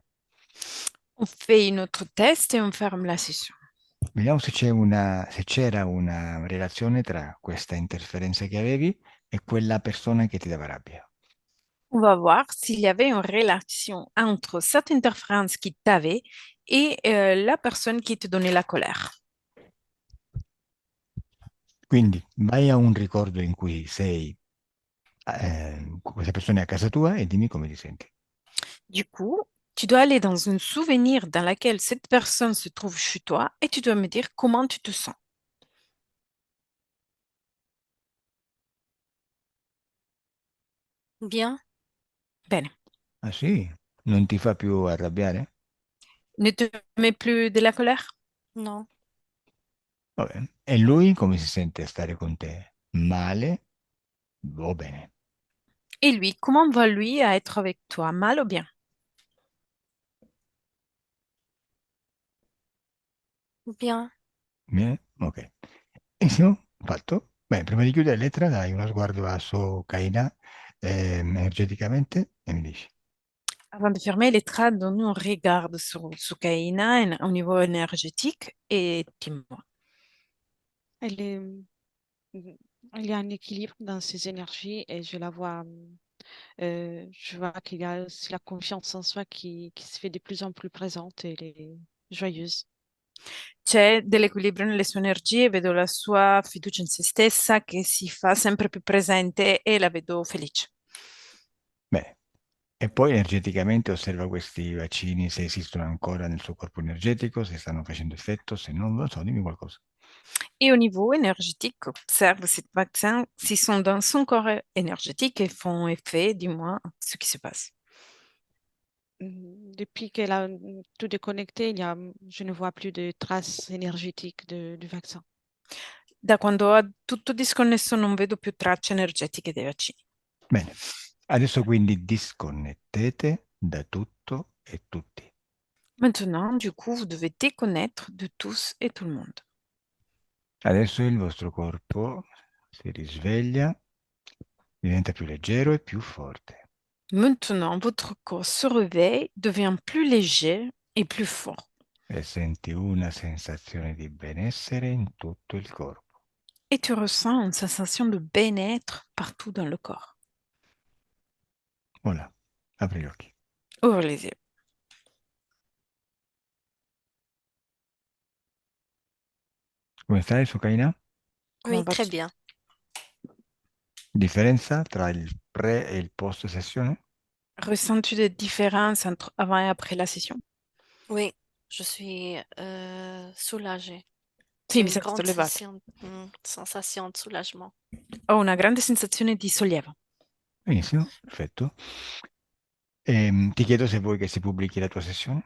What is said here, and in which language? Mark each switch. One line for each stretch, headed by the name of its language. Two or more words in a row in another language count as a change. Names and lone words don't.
French: On fait une autre test et on ferme la session.
Italian: Vediamo se c'era una relazione tra questa interferenza che avevi e quella persona che ti dava rabbia.
French: On va voir s'il y avait une relation entre cette interférence qui t'avait et la personne qui te donnait la colère.
Italian: Quindi vai a un ricordo in cui sei, questa persona è a casa tua e dimmi come ti senti.
French: Du coup, tu dois aller dans un souvenir dans lequel cette personne se trouve chez toi et tu dois me dire comment tu te sens. Bien,
Italian: Bene. Ah sì? Non ti fa più arrabbiare?
French: Ne te mets plus de la colère? non,
Italian: Va bene. E lui come si sente a stare con te? Male o bene?
French: Et lui, comment va lui à être avec toi, mal ou bien? bien.
Italian: Bene? Ok. Benissimo, fatto. Bene, prima di chiudere lettera dai uno sguardo a Sokaina energeticamente e mi dici.
French: Avant de fermer les traits, donne un regard sur Soukaina au niveau énergétique et dis-moi. Elle est, il y a un équilibre dans ses énergies et je la vois, je vois qu'il y a aussi la confiance en soi qui se fait de plus en plus présente et elle est joyeuse.
Italian: C'è dell'equilibrio nelle sue energie, vedo la sua fiducia in se stessa che si fa sempre più presente e la vedo felice. Bene. E poi energeticamente osserva questi vaccini se esistono ancora nel suo corpo energetico, se stanno facendo effetto, se non lo so, dimmi qualcosa.
French: Et au niveau énergétique, observe ces vaccins s'ils sont dans son corps énergétique et font effet, dis-moi ce qui se passe. Depuis qu'elle a tout déconnecté, je ne vois plus de traces énergétiques du vaccin.
Italian: Da quando ho tutto disconnesso non vedo più tracce energetiche dei vaccini. Bene, adesso quindi disconnettete da tutto e tutti.
French: Maintenant, du coup, vous devez déconnaître de tous et tout le monde.
Italian: Adesso il vostro corpo si risveglia, diventa più leggero e più forte.
French: Maintenant, votre corps se réveille, devient plus léger et plus fort.
Italian: E senti una sensazione di benessere in tutto il corpo.
French: Et tu ressens une sensation de bien-être partout dans le corps. Voilà,
Italian: apri gli occhi.
French: Ouvre les yeux.
Italian: Come stai, Sukaina?
French: Comment Oui, très vas-tu? bien.
Italian: Differenza tra il pre e il post sessione?
French: Ressens-tu des différences entre avant et après la session? Oui, je suis soulagée.
Italian: Sì,
French: J'ai
Italian: mi
French: une
Italian: sento
French: grande
Italian: sollevata.
French: sensation de soulagement.
Italian: Ho una grande sensazione di sollievo. Benissimo, perfetto. Ti chiedo se vuoi che si pubblichi la tua sessione?